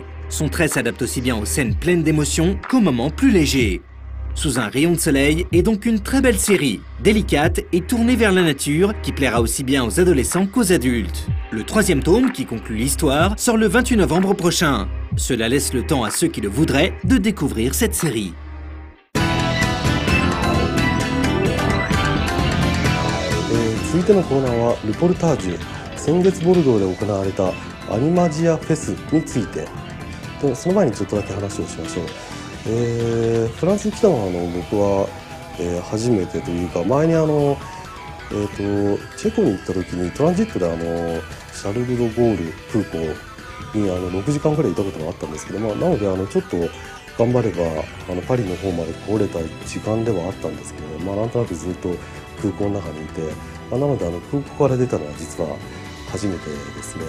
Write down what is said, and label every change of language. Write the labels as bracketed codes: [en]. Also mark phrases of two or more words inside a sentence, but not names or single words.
[fr] Son trait s'adapte aussi bien aux scènes pleines d'émotions qu'aux moments plus légers. Sous un rayon de soleil est donc une très belle série, délicate et tournée vers la nature, qui plaira aussi bien aux adolescents qu'aux adultes. Le 3e tome, qui conclut l'histoire, sort le 28 novembre prochain. Cela laisse le temps à ceux qui le voudraient de découvrir cette série. [ja] 続いてのコーナーはルポルタージュ、先月ボルドーで行われたアニマジアフェスについて、その前にちょっとだけ話をしましょう。フランスに来たのは僕は、初めてというか、前にチェコに行った時にトランジットでシャルル・ド・ゴール空港に6時間ぐらいいたことがあったんですけど、なのでちょっと頑張ればパリの方まで来れた時間ではあったんですけど、なんとなくずっと空港の中にいて、なので空港から出たのは実は初めてですね。